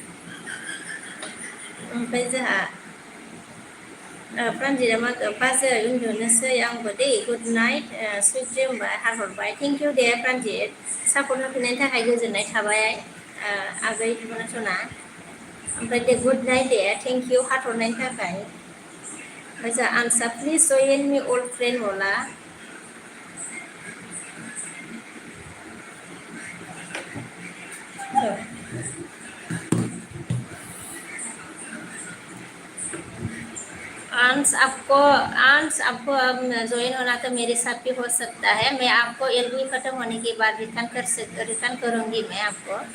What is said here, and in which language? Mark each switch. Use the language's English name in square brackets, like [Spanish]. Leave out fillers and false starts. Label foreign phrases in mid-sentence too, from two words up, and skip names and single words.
[Bodo] ओमफ्राय जोंहा प्रान्जिता मा बाजै उन्दुनोसै आंबो दे [English] good night sweet dream [Bodo] होनबाय हार हरबाय [English] thank you [Bodo] दे प्रान्जित सापर्ट होफिननायनि थाखाय गोजोननाय थाबाय आगै सना ओमफ्राय दे [English] good night [Bodo] दे [English] thank you [Bodo] हार्ट हरनायनि थाखाय ओमफ्राय जोंहा आनसा [English] please join me old friend [Bodo] बोला [Hindi] अंश आपको ज्वाइन होना तो मेरे साथ भी हो सकता है मैं आपको एलबी खत्म होने के बाद रिटर्न करूंगी मैं आपको